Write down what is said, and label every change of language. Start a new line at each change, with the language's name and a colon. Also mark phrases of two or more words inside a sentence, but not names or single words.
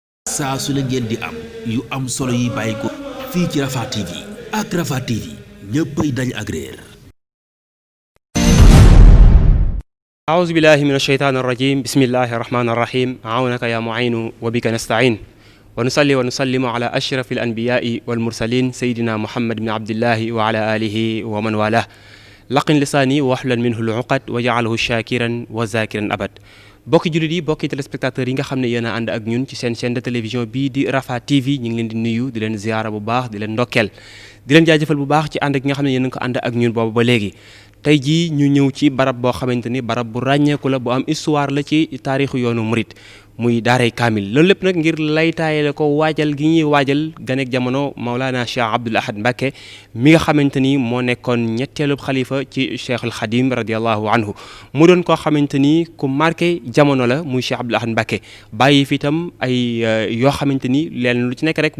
Wolof: saa su ne ngeen di am yu am solo yi bàyyi ko fii ci Rafah TV ak Rafah TV ñëppay dañ ak réer.
Arabic: أعوذ بالله من الشيطان الرجيم بسم الله الرحمن الرحيم عونك يا معين وبك نستعين ونصلي ونسلم على أشرف الأنبياء والمرسلين سيدنا محمد بن عبد الله وعلى آله ومن والاه لقن لساني واحلل منه العقد وجعله شاكرا وذاكرا أبد
Wolof: bokki jullit yi bokki téléspectateurs yi nga xam ne yéen a ànd ak ñun ci seen
French: chaîne de télévision
Wolof: bii di Rafah TV ñu ngi leen di nuyu di leen ziyaara bu baax di leen ndokkeel di leen jaajëfal bu baax ci ànd ak nga xam ne yéen a ko ànd ak ñun boobu ba léegi tey jii ñu ñëw ci barab boo xamante ni barab bu ràññeeku la bu am histoire la ci taarixu yoonu murit muy daaray kaamil loolu lépp nag ngir laytaayale ko waajal gi ñuy waajal ganeek jamono Maulana Cheikh Abdoul Ahad Mbacké mi nga xamante ni moo nekkoon ñetteelu xalifa ci Cheikhul Khadim
Arabic: رضي الله عنه
Wolof: mu doon koo xamante ni ku marqué jamono la muy Cheikh Abdoul Ahad Mbacké bàyyi fi itam ay yoo xamante ni leen lu ci nekk rek